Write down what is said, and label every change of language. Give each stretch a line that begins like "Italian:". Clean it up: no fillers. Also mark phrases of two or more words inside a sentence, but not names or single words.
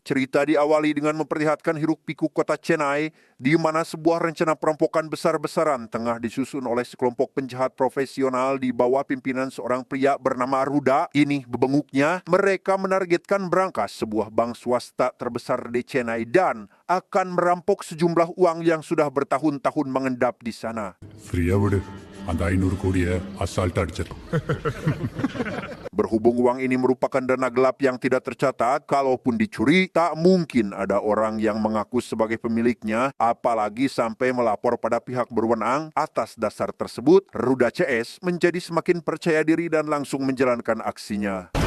Indonesian: Cerita diawali dengan memperlihatkan hiruk-pikuk kota Chennai, di mana sebuah rencana perampokan besar-besaran tengah disusun oleh sekelompok penjahat profesional di bawah pimpinan seorang pria bernama Ruda. Ini bebenguknya, mereka menargetkan brankas sebuah bank swasta terbesar di Chennai dan akan merampok sejumlah uang yang sudah bertahun-tahun mengendap di sana.
Tamil: Free விடு அந்த 500 கோடியை அசால்ட்டா அடிச்சிடலாம்.
Indonesian: Berhubung uang ini merupakan dana gelap yang tidak tercatat, kalaupun dicuri, tak mungkin ada orang yang mengaku sebagai pemiliknya, apalagi sampai melapor pada pihak berwenang. Atas dasar tersebut, Ruda CS menjadi semakin percaya diri dan langsung menjalankan aksinya.